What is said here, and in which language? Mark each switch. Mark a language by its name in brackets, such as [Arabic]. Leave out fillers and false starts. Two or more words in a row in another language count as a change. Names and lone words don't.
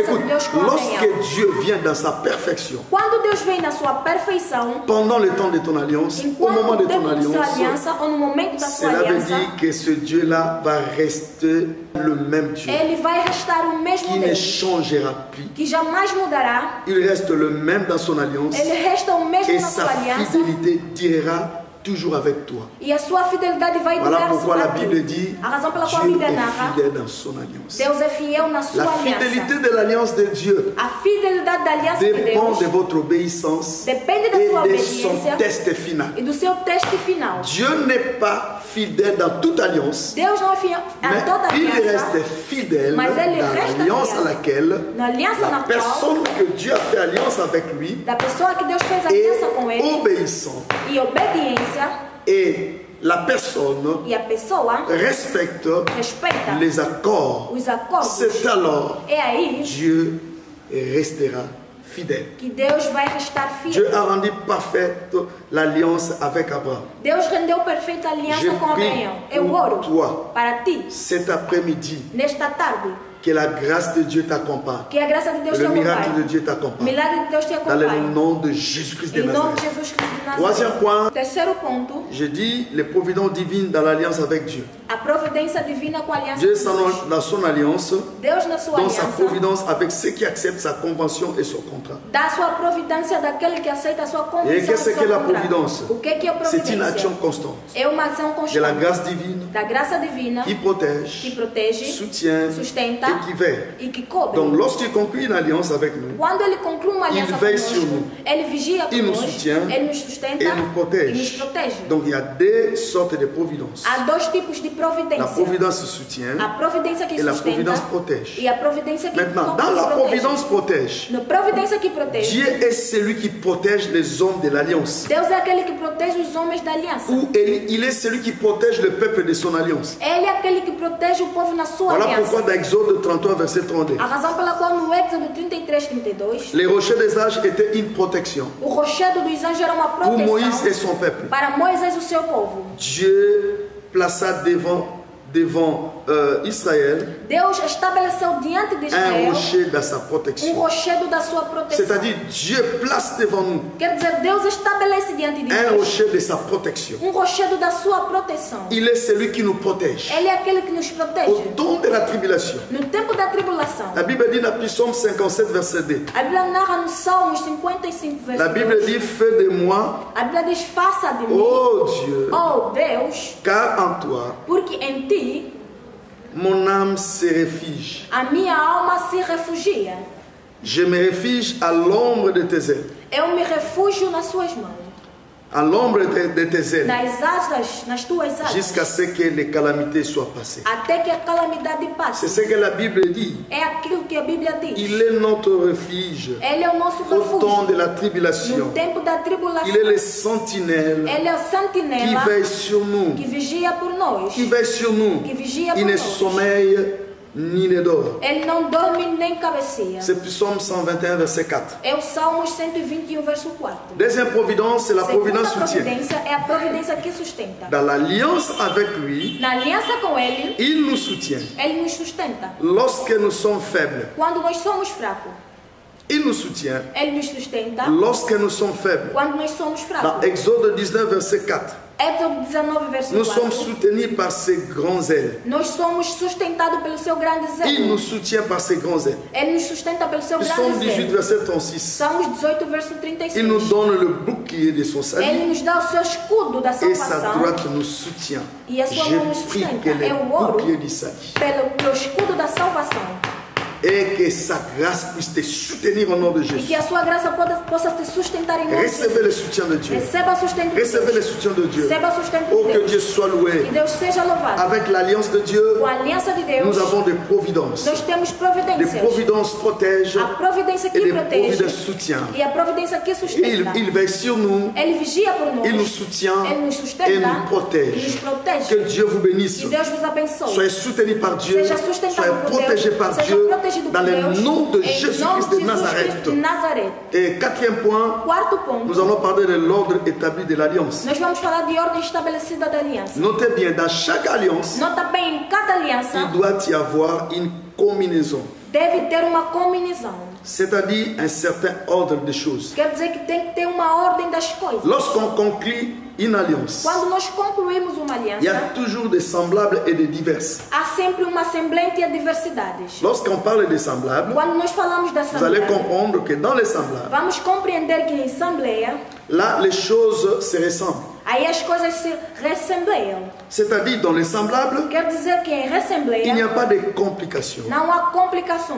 [French] Écoute, [Portuguese] de Deus com Abraão. [French] lorsque Dieu vient dans sa perfection, [Portuguese] Quando Deus vem na sua perfeição, [French] pendant le temps de ton alliance, au moment [Portuguese] enquanto [French] de ton [Portuguese] tempo de sua [French] alliance, [Portuguese] aliança ou no momento da sua [French] cela veut [Portuguese] aliança, [French] dire que ce Dieu-là va rester le même Dieu, [Portuguese] ele vai restar o mesmo [French] qui ne [Portuguese] Deus, [French] changera plus. [Portuguese] que jamais mudará. [French] Il reste le même dans son alliance [Portuguese] Ele resta o mesmo [French] et [Portuguese] na [French] sa [Portuguese] sua aliança [French] fidélité durera toujours avec toi. [Portuguese] e a sua fidelidade vai [French] Voilà [Portuguese] durar [French] pourquoi la [Portuguese] sobre [French] Bible [Portuguese] ti. [French] dit [Portuguese] A razão pela qual a [French] Dieu [Portuguese] Bíblia [French] est [Portuguese] narra, [French] fidèle dans son alliance. [Portuguese] Deus é fiel na sua [French] La [Portuguese] aliança. [French] fidélité de l'alliance de Dieu [Portuguese] A fidelidade da aliança de [French] dépend [Portuguese] Deus [French] de votre obéissance [Portuguese] depende da [French] et [Portuguese] sua [French] de son [Portuguese] obediência [French] test final. [Portuguese] e do seu teste final. [French] Dieu n'est pas fidèle dans toute alliance, [Portuguese] Deus não é fiel a [French] mais [Portuguese] toda [French] il [Portuguese] aliança, [French] reste fidèle [Portuguese] Mas ele [French] dans [Portuguese] resta [French] l'alliance [Portuguese] fiel [French] à laquelle [Portuguese] na aliança [French] la [Portuguese] na qual [French] personne que Dieu a fait alliance avec lui [Portuguese] da pessoa que Deus fez aliança com [French] est [Portuguese] ele [French] obéissante. [Portuguese] e obediência, [French] Et la personne [Portuguese] e a pessoa [French] respecte [Portuguese] respeita [French] les accords. [Portuguese] os acordos. [French] C'est alors [Portuguese] É aí [French] Dieu restera fidèle. [Portuguese] que Deus vai restar [French] Dieu [Portuguese] fiel. [French] a rendu parfaite l'alliance avec Abraham. [Portuguese] Deus rendeu perfeita aliança [French] Je [Portuguese] com [French] prie [Portuguese] Abraão. Eu [French] pour [Portuguese] oro [French] toi. [Portuguese] para ti, [French] Cet après-midi, [Portuguese] nesta tarde, [French] que la grâce de Dieu t'accompagne. [Portuguese] que a graça de Deus te [French] Le miracle de [Portuguese] acompanhe. [French] Dieu [Portuguese] O [French] t'accompagne. [Portuguese] milagre de Deus te [French] Dans le [Portuguese] acompanhe. [French] nom de Jésus-Christ de [Portuguese] Em nome de [French] Nazareth. [Portuguese] Jesus Cristo de [French] Troisième [Portuguese] Nazaré. [French] point, [Portuguese] Terceiro ponto, [French] je dis les providences divines dans l'alliance avec Dieu. [Portuguese] a providência divina com a aliança [French] Dieu [Portuguese] de Deus. [French] dans son alliance, [Portuguese] Deus na sua [French] dans sa [Portuguese] aliança, [French] providence avec ceux qui acceptent sa convention et son contrat. [Portuguese] dá a sua providência daquele que aceita a sua [French] Et [Portuguese] condição. [French] qu'est-ce que la providence? [Portuguese] O que é a [French] C'est une [Portuguese] providência? [French] action constante [Portuguese] É uma ação [French] de la [Portuguese] constante [French] grâce divine [Portuguese] da graça divina [French] qui [Portuguese] que [French] protège, [Portuguese] protege, [French] soutient [Portuguese] sustenta [French] et qui veille. [Portuguese] e que cobre. [French] Donc lorsqu'il conclut une alliance avec nous, [Portuguese] Quando ele conclui uma aliança [French] veille sur [Portuguese] conosco, [French] nous. [Portuguese] ele vigia por [French] Il nous [Portuguese] nós, [French] soutient [Portuguese] ele nos sustenta [French] et nous [Portuguese] e nos [French] protège. [Portuguese] protege. [French] Donc il y a deux sortes de providence. [Portuguese] Há dois tipos de [French] La [Portuguese] providência. [French] providence soutient [Portuguese] A providência que [French] et la [Portuguese] sustenta [French] providence protège. [Portuguese] e a providência que [French] Maintenant, dans la providence protège, [Portuguese] Na providência que protege, [French] Dieu est celui qui protège les hommes de l'alliance. [Portuguese] Deus é aquele que protege os homens da aliança. [French] Ou il est celui qui protège le peuple de son alliance. [Portuguese] Ele é aquele que protege o povo na sua [French] Voilà [Portuguese] aliança. [French] pourquoi dans Exode 33, verset 32, [Portuguese] A razão pela qual no Êxodo 33, 32, [French] les rochers des âges étaient une protection [Portuguese] o rochedo dos anjos era uma [French] pour Moïse et [Portuguese] proteção [French] son peuple. [Portuguese] para Moisés e o seu povo. [French] Dieu plaça devant Israël [Portuguese] Deus estabeleceu diante de [French] un [Portuguese] Israel [French] rocher dans sa [Portuguese] um [French] protection. [Portuguese] rochedo da sua proteção. [French] C'est-à-dire, Dieu place devant nous [Portuguese] Quer dizer, Deus estabelece diante de [French] un [Portuguese] nós [French] rocher de sa protection. [Portuguese] um rochedo da sua proteção. [French] Il est celui qui nous protège. [Portuguese] Ele é aquele que nos protege. [French] Au temps de la tribulation, [Portuguese] No tempo da tribulação, [French] la Bible dit dans Psaume 57, verset 2, [Portuguese] a Bíblia narra no Salmos 55, verso [French] la Bible [Portuguese] 2. [French] dit, fais de moi, [Portuguese] A Bíblia diz, faça de mim, [French] ô Dieu, [Portuguese] oh Deus, [French] car en toi, [Portuguese] porque em ti [French] mon âme se réfugie. [Portuguese] a minha alma se refugia. [French] Je me réfugie à l'ombre de tes ailes. [Portuguese] Eu me refugio nas suas mãos, [French] À l'ombre de tes ailes. [Portuguese] nas asas, nas tuas asas, [French] Jusqu'à ce que les calamités soient passées. [Portuguese] até que a calamidade [French] C'est [Portuguese] passe. [French] ce que la Bible dit. [Portuguese] É aquilo que a Bíblia diz. [French] Il est notre refuge. [Portuguese] Ele é o nosso [French] Au temps de [Portuguese] refúgio. [French] la [Portuguese] No [French] tribulation, [Portuguese] tempo da tribulação, [French] il est le sentinelle [Portuguese] Ele é o [French] qui [Portuguese] sentinela [French] veille sur nous. [Portuguese] que vigia por nós. [French] Qui veille sur nous. [Portuguese] Que vigia [French] Il [Portuguese] por [French] ne [Portuguese] nós. [French] sommeille ni ne dort. [Portuguese] Ele não dorme nem cabeceia. [French] C'est Psaume 121, verset 4. [Portuguese] É o Salmos 121, verso 4. [French] Deuxième providence, c'est la [Portuguese] Segunda [French] providence soutien. [Portuguese] providência é a providência que sustenta. [French] Dans l'alliance avec lui, [Portuguese] Na aliança com Ele, [French] il nous soutient. [Portuguese] Ele nos sustenta. [French] Lorsque nous sommes faibles, [Portuguese] Quando nós somos fracos, [French] il nous soutient. [Portuguese] Ele nos sustenta. [French] Lorsque nous sommes faibles. [Portuguese] Quando nós somos [French] Dans [Portuguese] fracos. [French] Exode 19, verset 4, [Portuguese] Êxodo 19, verso [French] nous sommes [Portuguese] 4. [French] soutenus par ses grands ailes. [Portuguese] Nós somos sustentados pelo seu grande [French] Il [Portuguese] zelo. [French] nous soutient par ses grands ailes. [Portuguese] Ele nos sustenta pelo seu [French] Psaume [Portuguese] grande [French] 18, [Portuguese] zelo. [French] verset 36. [Portuguese] Salmos 18, verso 36. [French] Il nous donne le bouclier de son salut [Portuguese] Ele nos dá o seu escudo da [French] et sa [Portuguese] salvação [French] droite nous soutient. [Portuguese] e a sua mão nos [French] Je prie [Portuguese] sustenta. [French] que les [Portuguese] Eu oro [French] boucliers du salut [Portuguese] pelo escudo da salvação [French] Et que sa grâce puisse te soutenir au nom de [Portuguese] E [French] Jésus. [Portuguese] que a sua graça possa te sustentar em nome de [French] Recevez le [Portuguese] Jesus. [French] soutien de Dieu. [Portuguese] Receba o sustento de [French] Recevez le [Portuguese] Deus. [French] soutien de Dieu. [Portuguese] Receba o sustento [French] Oh, [Portuguese] de [French] que [Portuguese] Deus. [French] Dieu soit loué. [Portuguese] Que Deus seja louvado. [French] Avec l'alliance de Dieu, [Portuguese] Com a aliança de Deus, [French] nous avons des providences. [Portuguese] nós temos [French] Les [Portuguese] providências. [French] providences protègent [Portuguese] A providência [French] et [Portuguese] que [French] des [Portuguese] protege [French] providences soutiennent. [Portuguese] e a providência que [French] Et [Portuguese] sustenta. [French] il veille sur nous, [Portuguese] Ele vigia por nós. [French] il nous soutient [Portuguese] Ele nos [French] et [Portuguese] sustenta [French] nous [Portuguese] e nos [French] protège. [Portuguese] protege. [French] Que Dieu vous bénisse. [Portuguese] Que Deus vos abençoe. [French] Soyez soutenus par Dieu, [Portuguese] Seja sustentado [French] soyez [Portuguese] por [French] protégés [Portuguese] Deus. [French] par [Portuguese] Seja [French] Dieu [Portuguese] protegido [French] dans [Portuguese] por [French] le [Portuguese] Deus. [French] nom de [Portuguese] Em [French] Jésus-Christ [Portuguese] nome [French] de [Portuguese] de Jesus [French] Nazareth. [Portuguese] Cristo de Nazaré. [French] Et quatrième point, [Portuguese] Quarto ponto. [French] nous allons parler de l'ordre établi de l'alliance. [Portuguese] Nós vamos falar de ordem estabelecida da aliança. [French] Notez bien, dans chaque alliance, [Portuguese] Nota bem, em cada aliança [French] il doit y avoir une combinaison, [Portuguese] deve ter uma combinação. [French] c'est-à-dire un certain ordre de choses. [Portuguese] Quer dizer que tem que ter uma ordem das coisas. [French] Lorsqu'on conclut une alliance, [Portuguese] Quando nós concluímos uma [French] il y a [Portuguese] aliança, [French] toujours des semblables et des diverses. [Portuguese] há sempre uma semblante a diversidades. [French] Lorsqu'on parle des semblables, [Portuguese] Quando nós falamos da [French] vous allez [Portuguese] assembleia, [French] comprendre que dans les semblables, [Portuguese] vamos compreender que em assembleia, [French] là, les choses se ressemblent. [Portuguese] aí as coisas se ressembleiam. [French] C'est-à-dire, dans les semblables, [Portuguese] Quer dizer que em [French] il n'y [Portuguese] ressembleia [French] a pas de complications. [Portuguese] não há complicações.